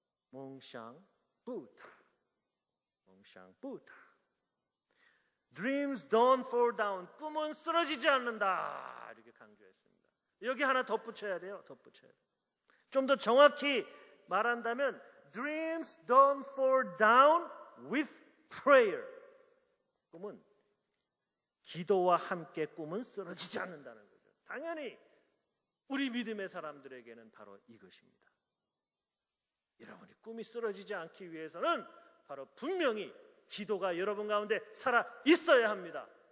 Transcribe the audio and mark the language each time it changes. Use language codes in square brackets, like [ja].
[ko] 몽샹 뿌타, 몽샹 뿌타. [en] Dreams don't fall down. [ko] 꿈은 쓰러지지 않는다. 이렇게 강조했습니다. 여기 하나 덧붙여야 돼요. 덧붙여야 돼요. 좀 더 정확히 말한다면 [en] dreams don't fall down with prayer. [ko] 꿈은 기도와 함께 꿈은 쓰러지지 않는다는 거죠. 당연히 우리 믿음의 사람들에게는 바로 이것입니다. 여러분이 꿈이 쓰러지지 않기 위해서는 바로 분명히 기도가 여러분 가운데 살아 있어야 합니다.